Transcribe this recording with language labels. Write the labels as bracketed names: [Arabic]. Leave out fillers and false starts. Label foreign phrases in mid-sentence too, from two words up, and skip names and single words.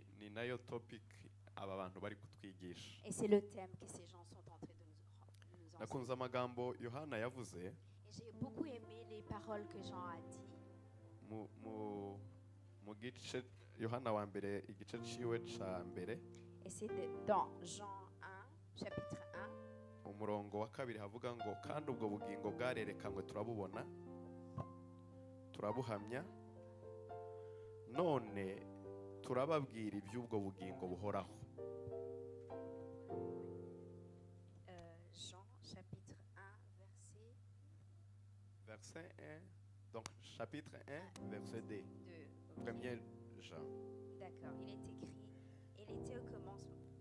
[Kinyarwanda] nayo topic aba bantu bari kutwigisha. [French] Et c'est le thème que ces gens sont en train de nous enseigner. [Kinyarwanda] Nakunze amagambo Yohana yavuze [French] Et j'ai beaucoup aimé les paroles que Jean a dit. [Kinyarwanda] mu gice Yohana wa mbere igice ciwe ca mbere. [French] Et c'est dans Jean 1, chapitre 1. [Kinyarwanda] Umurongo wa kabiri havuga ngo kandi ubwo bugingo bwarerekanwe turabubona turabuhamya none turababwira iby'ubwo bugingo buhoraho. [French] Jean chapitre 1 verset 1, donc chapitre 1 verset 2. Premier Jean. D'accord, il est écrit, il était au commencement.